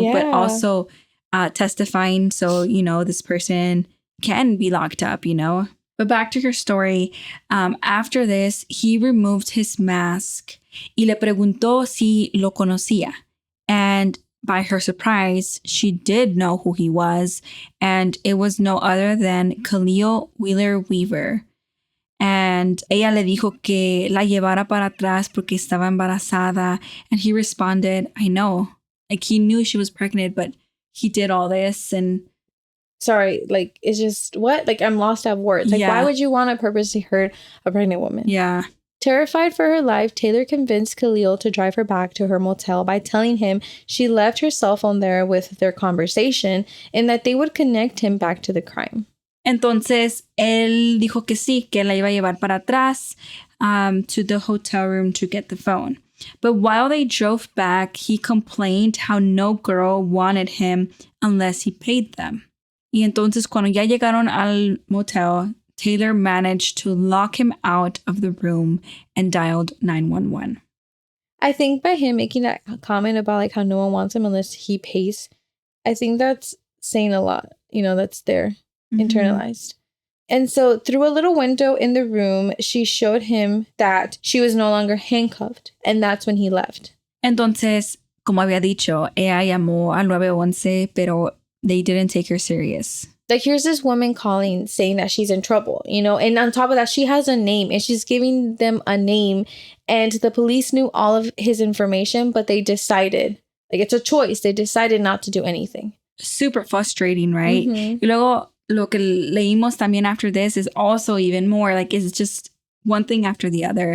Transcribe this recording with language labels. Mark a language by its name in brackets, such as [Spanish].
[English] But also testifying so, this person can be locked up, But back to her story. After this, he removed his mask [Spanish] y le preguntó si lo conocía. [English] And by her surprise, she did know who he was. And it was no other than Khalil Wheeler-Weaver. [Spanish] And ella le dijo que la llevara para atrás porque estaba embarazada. [English] And he responded, I know. He knew she was pregnant, but he did all this. And sorry, it's just, what? I'm lost at words. Why would you want to purposely hurt a pregnant woman? Yeah. Terrified for her life, Taylor convinced Khalil to drive her back to her motel by telling him she left her cell phone there with their conversation and that they would connect him back to the crime. [Spanish] Entonces, él dijo que sí, que la iba a llevar para atrás [English] to the hotel room to get the phone. But while they drove back, he complained how no girl wanted him unless he paid them. [Spanish] Y entonces, cuando ya llegaron al motel, [English] Taylor managed to lock him out of the room and dialed 911. I think by him making that comment about how no one wants him unless he pays, I think that's saying a lot, that's there, internalized. And so through a little window in the room, she showed him that she was no longer handcuffed. And that's when he left. [Spanish] Entonces, como había dicho, ella llamó al 911, pero [English] they didn't take her serious. Here's this woman calling saying that she's in trouble, and on top of that, she has a name and she's giving them a name. And the police knew all of his information, but they decided, it's a choice. They decided not to do anything. Super frustrating, right? [Spanish] Y luego, lo que leímos también [English] after this is also even more, it's just one thing after the other.